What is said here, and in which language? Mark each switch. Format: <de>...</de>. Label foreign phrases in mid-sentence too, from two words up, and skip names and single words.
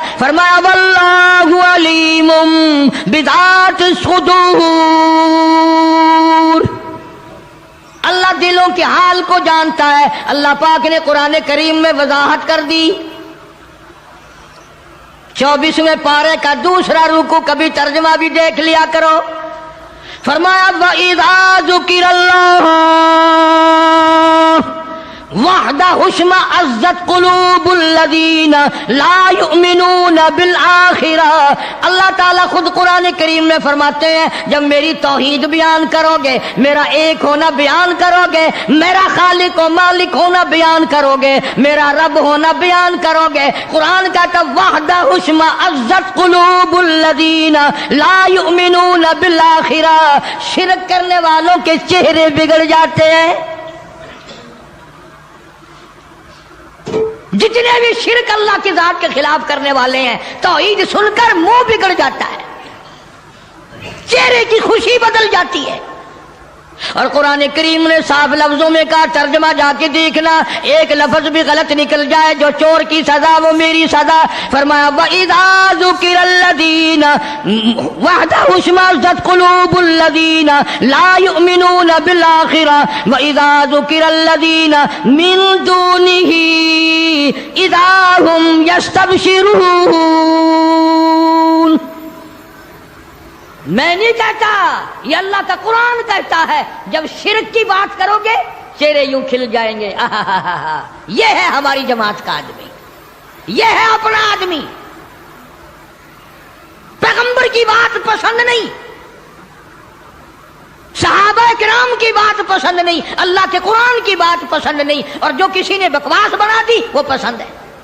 <hi>फरमाया</hi> <ar>والله عليم بذات الصدور,</ar> <hi>अल्लाह दिलों के हाल को जानता है। अल्लाह पाक ने कुरान करीम में वजाहत कर दी। 24वें पारे का दूसरा रुकू, कभी तर्जमा भी देख लिया करो।</hi> <ar>فرمایا وإذا ذكر الله وحده اشمأزت قلوب الذين لا يؤمنون بالآخرة.</ar> <hi>अल्लाह ताला खुद कुरान करीम में फरमाते हैं, जब मेरी तौहीद बयान करोगे, मेरा एक होना बयान करोगे, मेरा खालिक व मालिक होना बयान करोगे, मेरा रब होना बयान करोगे, कुरान का तब</hi> <ar>وحده اشمأزت قلوب الذين لا يؤمنون بالآخرة.</ar> <hi>शिरक करने वालों के चेहरे बिगड़ जाते हैं। जितने भी शिरक अल्लाह की जात के खिलाफ करने वाले हैं, तौहीद सुनकर मुंह बिगड़ जाता है, चेहरे की खुशी बदल जाती है। और कुरान करीम ने साफ लफ्जों में कहा, तर्जमा जाके देखना, एक लफ्ज भी गलत निकल जाए, जो चोर की सजा वो मेरी सजा।</hi> <ar>فرمایا وإذا ذكر الذين وحده اشمأزت قلوب الذين لا يؤمنون بالآخرة وإذا ذكر الذين من دونه إذا هم يستبشرون.</ar> <hi>मैं नहीं कहता, ये अल्लाह का कुरान कहता है, जब शिरक की बात करोगे चेहरे यूं खिल जाएंगे। ये है हमारी जमात का आदमी, ये है अपना आदमी। पैगंबर की बात पसंद नहीं, सहाबा किराम की बात पसंद नहीं, अल्लाह के कुरान की बात पसंद नहीं, और जो किसी ने बकवास बना दी वो पसंद है।</hi>